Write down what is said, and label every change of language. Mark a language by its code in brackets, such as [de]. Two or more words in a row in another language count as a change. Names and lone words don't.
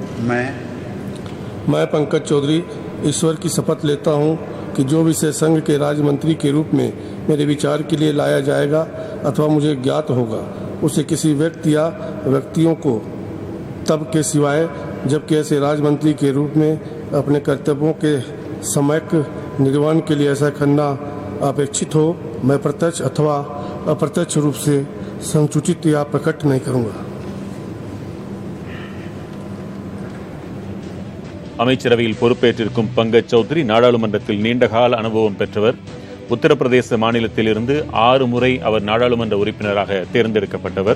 [hi] मैं पंकज चौधरी ईश्वर की शपथ लेता हूं कि जो विषय संघ के राज्य मंत्री के रूप में मेरे विचार के लिए लाया जाएगा अथवा मुझे ज्ञात होगा, उसे किसी व्यक्ति या व्यक्तियों को तब के सिवाय जबकि ऐसे राज्य मंत्री के रूप में अपने कर्तव्यों के सम्यक निर्वहन के लिए ऐसा करना अपेक्षित हो, मैं प्रत्यक्ष अथवा अप्रत्यक्ष रूप से संसूचित या प्रकट नहीं करूंगा। [ta] அமைச்சரவையில் பொறுப்பேற்றிருக்கும் பங்கஜ் சௌத்ரி நாடாளுமன்றத்தில் நீண்டகால அனுபவம் பெற்றவர். உத்தரப்பிரதேச மாநிலத்திலிருந்து 6 முறை அவர் நாடாளுமன்ற உறுப்பினராக தேர்ந்தெடுக்கப்பட்டவர்.